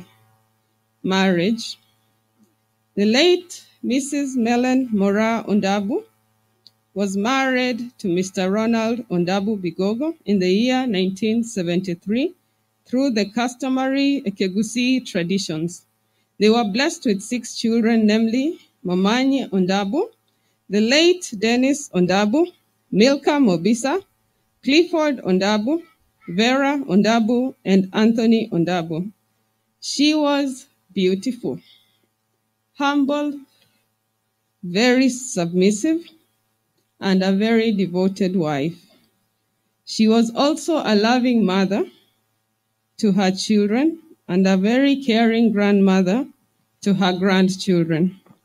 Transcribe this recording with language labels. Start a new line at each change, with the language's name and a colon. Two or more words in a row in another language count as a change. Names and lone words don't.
English: Marriage. The late Mrs. Mellen Moraa Ondabu was married to Mr. Ronald Ondabu Bigogo in the year 1973 through the customary Ekegusi traditions. They were blessed with 6 children, namely Momanyi Ondabu, the late Dennis Ondabu, Milka Mobisa, Clifford Ondabu, Vera Ondabu, and Anthony Ondabu. She was beautiful, humble, very submissive, and a very devoted wife. She was also a loving mother to her children and a very caring grandmother to her grandchildren.